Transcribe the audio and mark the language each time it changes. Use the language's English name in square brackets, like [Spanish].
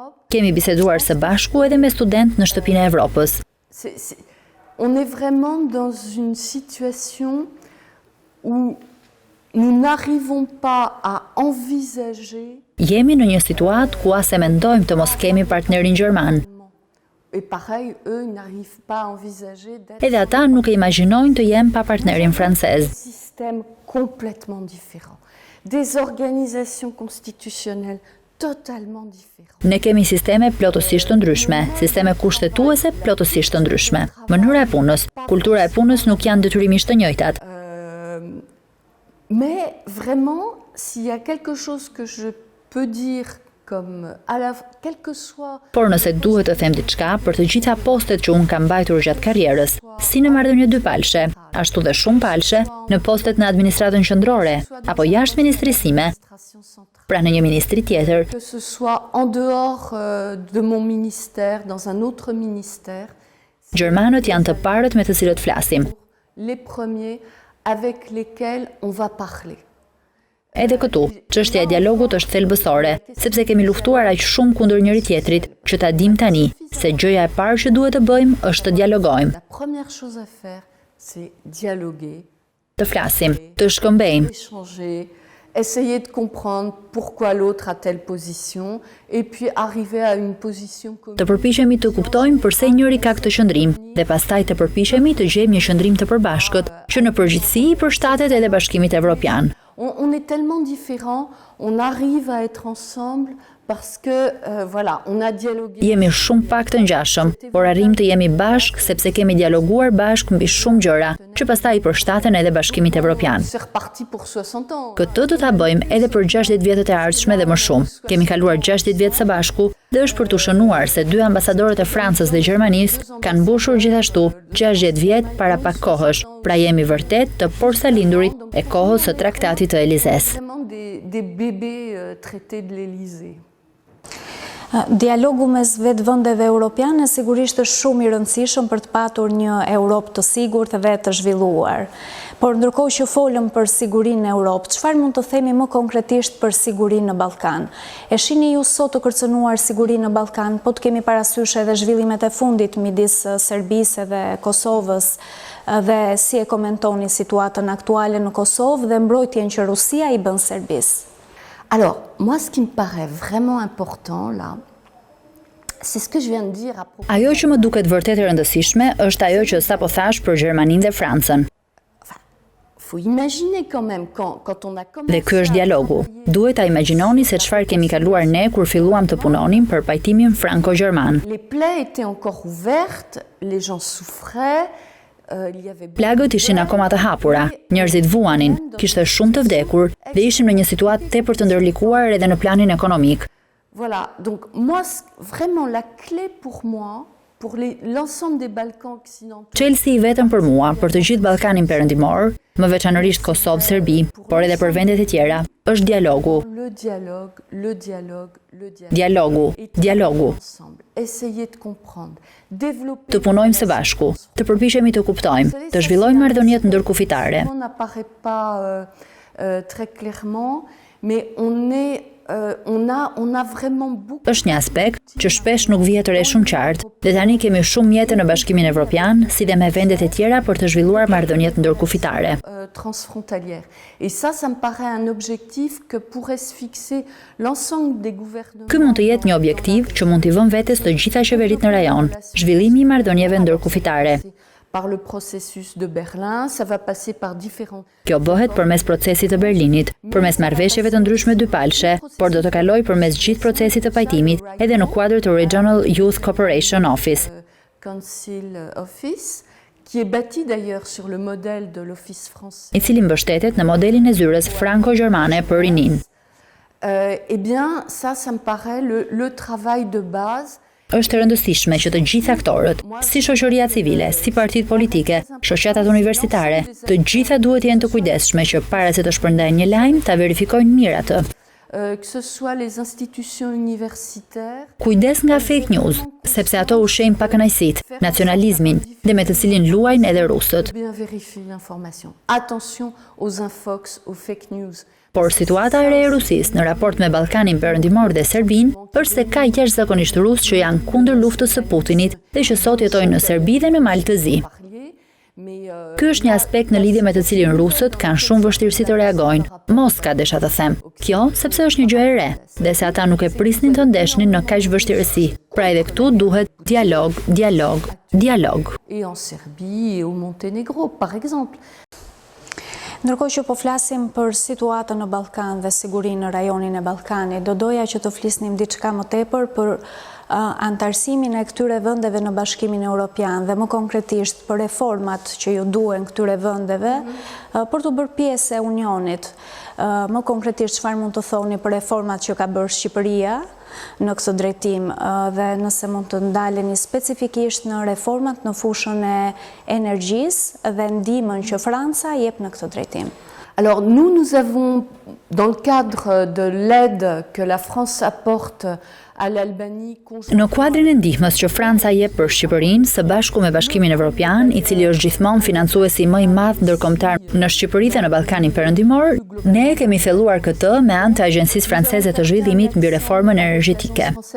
[Albanian] Kemi biseduar së bashku edhe me studentë në Shtëpinë e Evropës. [French] On est vraiment dans une situation où nous n'arrivons pas à envisager. [Albanian] Jemi në një situatë ku as e mendojmë të mos kemi partnerin gjerman. [French] Et pareil, eux n'arrivent pas à envisager d'être. [Albanian] Edhe ata nuk e imagjinojnë të jenë pa partnerin francez. [French] Système complètement différent. Des organisations constitutionnelles totalement différentes. [Albanian] Ne kemi sisteme plotësisht të ndryshme, sisteme kushtetuese plotësisht të ndryshme. Mënyra e punës, kultura e punës nuk janë detyrimisht të njëjtat. [French] Mais vraiment, s'il y a quelque chose que je peux dire comme quel que soit. [Albanian] Por nëse duhet të them diçka për të gjitha postet që unë kam mbajtur gjatë karrierës, si në marrëdhënie dypalshe, ashtu dhe shumë palshe, në postet në administratën qendrore apo jashtë ministrisime, pra në një ministri tjetër, [French] que ce soit en dehors de mon ministère, dans un autre ministère. [Albanian] Gjermanët janë të parët me të cilët flasim. [French] Les premiers avec lesquels on va parler. [Albanian] Edhe këtu, çështja e dialogut është thelbësore, sepse kemi luftuar aq shumë kundër njëri tjetrit, që ta dim tani se gjëja e parë që duhet të bëjmë është të dialogojmë. [French] La première chose à faire, c'est dialoguer. [Albanian] Të flasim, të shkëmbejmë, [French] Échanger, essayer de comprendre pourquoi l'autre a telle position et puis arriver à une position commune. [Albanian] të përpiqemi të kuptojmë pse njëri ka këtë qëndrim dhe pastaj të përpiqemi të gjejmë një qëndrim të përbashkët që në përgjithësi i përshtatet edhe Bashkimit Evropian. [French] On est tellement différents, on arrive à être ensemble parce que voilà, on a dialogué. [Albanian] Jemi shumë pak të ngjashëm, por arrim të jemi bashk sepse kemi dialoguar bashk mbi shumë gjëra, që pastaj i përshtaten edhe Bashkimit Evropian. [French] C'est reparti pour 60 ans. [Albanian] Këtë do ta bëjmë edhe për 60 vjetët e ardhshme dhe më shumë. Kemi kaluar 60 vjet së bashku dhe është për të shënuar se 2 ambasadorët e Francës dhe Gjermanisë kanë mbushur gjithashtu 60 vjet para pak kohësh, pra jemi vërtet të porsalindurit e kohës së traktatit të Elizes. [French] Des bébés traités de l'Élysée. [Albanian] Dialogu mes vetë vendeve europiane sigurisht është shumë i rëndësishëm për të patur një Europë të sigurt dhe të zhvilluar. Por ndërkohë që folëm për sigurinë në Europë, çfarë mund të themi më konkretisht për sigurinë në Ballkan? E shihni ju sot të kërcënuar sigurinë në Ballkan, po të kemi parasysh edhe zhvillimet e fundit midis Serbisë dhe Kosovës, dhe si e komentoni situatën aktuale në Kosovë dhe mbrojtjen që Rusia i bën Serbisë? [French] Alors, moi, ce qui me paraît vraiment important, là, c'est ce que je viens de dire à propos... [Albanian] Ajo që më duket vërtet e rëndësishme është ajo që sapo thash për Gjermaninë dhe Francën. [French] Faut imaginer quand même, quand on a commencé... [Albanian] Dhe ky është dialogu. Duhet ta imagjinoni se çfarë kemi kaluar ne kur filluam të punonim për pajtimin franko-gjerman. [French] Les plaies étaient encore ouvertes, les gens souffraient... [Albanian] Plagët ishin akoma të hapura, njerëzit vuanin, kishte shumë të vdekur dhe ishim në një situatë tepër të ndërlikuar edhe në planin ekonomik. [French] Voilà, donc moi vraiment la clé pour moi, pour l'ensemble des Balkans occidentaux. [Albanian] Çelësi i vetëm për mua, për të gjithë Ballkanin perëndimor, më veçanërisht Kosovë, Serbi, por edhe për vendet e tjera, është dialogu. [French] Le dialogue, le dialogue, le dialogue. [Albanian] Dialogu, dialogu. [French] Essayer de comprendre, développer. [Albanian] Të punojmë së bashku, të përpiqemi të kuptojmë, të zhvillojmë marrëdhëniet ndërkufitare. [French] On n'apparaît pas très clairement, mais on a vraiment beaucoup. [Albanian] Është një aspekt që shpesh nuk vihet re shumë qartë, dhe tani kemi shumë mjete në Bashkimin Evropian, si dhe me vendet e tjera për të zhvilluar marrëdhëniet ndërkufitare. [French] Transfrontalière. Et ça me paraît un objectif que pourrait se fixer l'ensemble des gouvernements. [Albanian] Ky mund të jetë një objektiv që mund t'i vënë vetes të gjitha qeveritë në rajon, zhvillimi i marrëdhënieve ndërkufitare. [French] Par le processus de Berlin, ça va passer par différents... [Albanian] Kjo bëhet përmes procesit të Berlinit, përmes marrëveshjeve të ndryshme dypalshe, por do të kaloj përmes gjithë procesit të pajtimit, edhe në kuadër të Regional Youth Cooperation Office. [French] Council Office, qui est bâti d'ailleurs sur le modèle de l'Office français. [Albanian] I cili mbështetet në modelin e zyrës franco-gjermane për rinin. [French] Eh bien, ça me paraît le travail de base. [Albanian] Është e rëndësishme që të gjithë aktorët, si shoqëria civile, si partitë politike, shoqatat universitare, të gjitha duhet jenë të kujdesshme që para se të shpërndajnë një lajm, ta verifikojnë mirë atë. [French] Que ce soit les institutions universitaires. [Albanian] Kujdes nga fake news, sepse ato ushqejnë pakënaqësitë, nacionalizmin dhe me të cilin luajnë edhe rusët. [French] Bien vérifier l'information. Attention aux infox, aux fake news. [Albanian] Por situata e re e Rusisë në raport me Ballkanin Perëndimor dhe Serbinë është se ka jashtëzakonisht rusë që janë kundër luftës së Putinit dhe që sot jetojnë në Serbi dhe në Mal të Zi. Ky është një aspekt në lidhje me të cilin rusët kanë shumë vështirësi të reagojnë. Moska desha të them. Kjo sepse është një gjë e re dhe se ata nuk e prisnin të ndeshnin në kaq vështirësi. Pra edhe këtu duhet dialog, dialog, dialog. [French] Et en Serbie et au Monténégro, par exemple. [Albanian] Ndërkohë që po flasim për situatën në Ballkan dhe sigurinë në rajonin e Ballkanit, do doja që të flisnim diçka më tepër për antarësimin e këtyre vendeve në Bashkimin Evropian dhe më konkretisht për reformat që ju duhen këtyre vendeve për të bërë pjesë e Unionit. Më konkretisht çfarë mund të thoni për reformat që ka bërë Shqipëria në këtë drejtim dhe nëse mund të ndaleni specifikisht në reformat në fushën e energjisë dhe ndihmën që Franca jep në këtë drejtim. [French] Alors nous avons, dans le cadre de l'aide que la France apporte à l'Albanie... [Albanian] Në kuadrin e ndihmës që Franca jep për Shqipërinë, së bashku me Bashkimin Evropian, i cili është gjithmonë financuesi më i madh ndërkombëtar në Shqipëri dhe në Ballkanin Perëndimor, ne kemi filluar këtë me anë të Agjencisë Franceze të Zhvillimit mbi reformën energjetike.